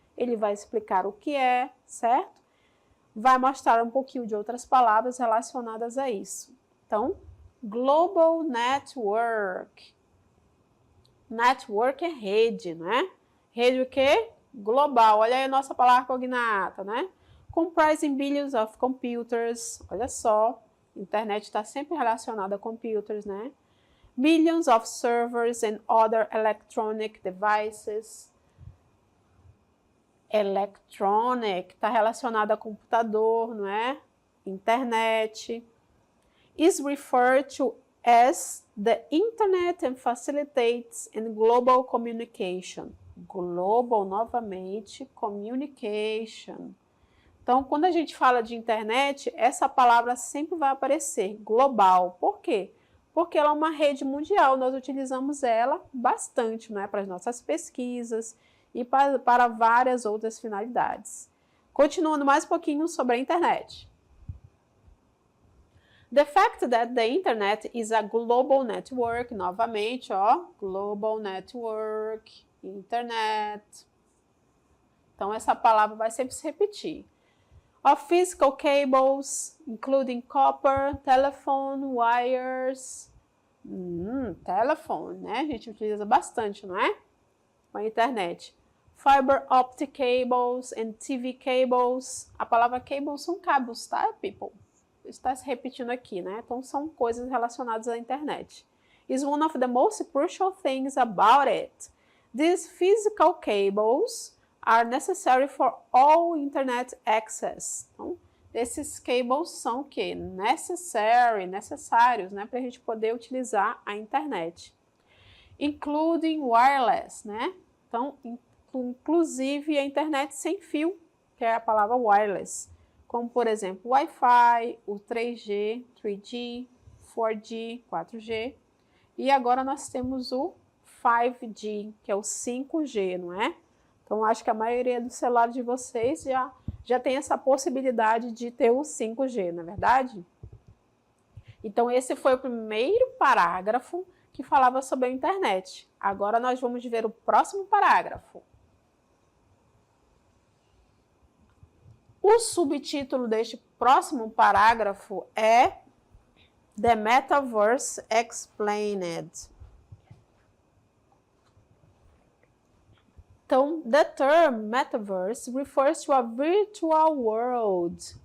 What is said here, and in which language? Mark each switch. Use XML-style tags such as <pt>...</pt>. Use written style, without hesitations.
<pt>Ele vai explicar o que é, certo? Vai mostrar um pouquinho de outras palavras relacionadas a isso. Então, Global Network. Network é rede, né? Rede o quê? Global. Olha aí a nossa palavra cognata, né?</pt> <en>Comprising billions of computers.</en> <pt>Olha só. Internet está sempre relacionada a</pt> <en>computers,</en> <pt>né?</pt> <en>Millions of servers and other electronic devices.</en> <pt>Electronic está relacionado a computador, não é?</pt> <en>Internet. Is referred to as the internet and facilitates in global communication. Global, novamente, communication.</en> <pt>Então, quando a gente fala de internet, essa palavra sempre vai aparecer, global. Por quê? Porque ela é uma rede mundial, nós utilizamos ela bastante, não é? Para as nossas pesquisas e para várias outras finalidades. Continuando mais um pouquinho sobre a internet.</pt> <en>The fact that the internet is a global network, novamente, global network, internet.</en> <pt>Então, essa palavra vai sempre se repetir.</pt> <en>Of physical cables, including copper, telephone, wires.</en> <pt>Telephone, né? A gente utiliza bastante, não é? Com a internet.</pt> <en>Fiber optic cables and TV cables.</en> <pt>A palavra cables são cabos, tá, people? Está se repetindo aqui, né? Então, são coisas relacionadas à internet.</pt> <en>Is one of the most crucial things about it. These physical cables are necessary for all internet access.</en> <pt>Então, esses cables são o quê? Necessários, né? Para a gente poder utilizar a internet.</pt> <en>Including wireless,</en> <pt>né? Então, inclusive a internet sem fio, que é a palavra wireless. Como, por exemplo, Wi-Fi, o 3G, 4G, 4G. E agora nós temos o 5G, que é o 5G, não é? Então, acho que a maioria dos celulares de vocês já tem essa possibilidade de ter o 5G, não é verdade? Então, esse foi o primeiro parágrafo que falava sobre a internet. Agora nós vamos ver o próximo parágrafo. O subtítulo deste próximo parágrafo é</pt> <en>The Metaverse Explained. Então, the term metaverse refers to a virtual world.</en>